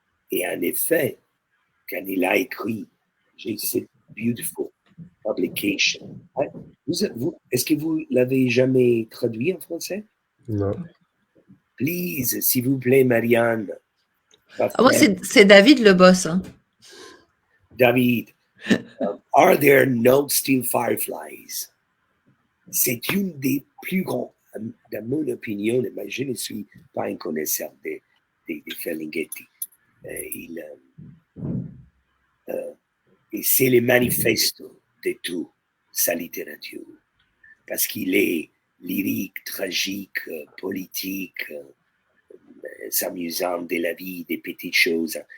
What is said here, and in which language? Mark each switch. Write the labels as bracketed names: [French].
[French] Et en effet, quand il a écrit cette [English] beautiful publication, [French] est-ce que vous l'avez jamais traduit en français? Non. [English] Please, [French] s'il vous plaît, Marianne. Moi, c'est David le boss. Hein. [English] David, are there no still fireflies? [French] C'est une des plus grandes, dans mon opinion, mais je ne suis pas un connaisseur de Ferlinghetti. Et c'est le manifesto de toute sa littérature, parce qu'il est lyrique, tragique, politique, s'amusant de la vie, des petites choses.